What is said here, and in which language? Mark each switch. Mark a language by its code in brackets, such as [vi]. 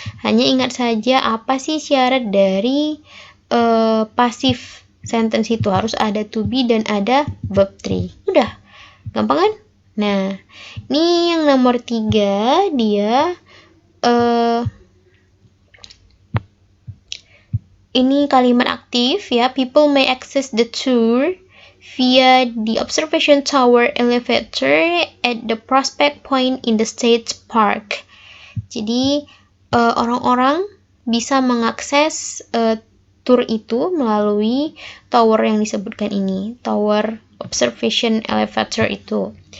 [id] Hanya ingat saja apa sih syarat dari pasif sentence itu, harus ada to be dan ada verb 3. Udah, gampang kan? Nah, ini yang nomor 3 dia ini kalimat aktif ya. [en] People may access the tour via the observation tower elevator at the Prospect Point in the State Park. [id] Jadi orang-orang bisa mengakses tour itu melalui tower yang disebutkan ini, tower observation elevator itu.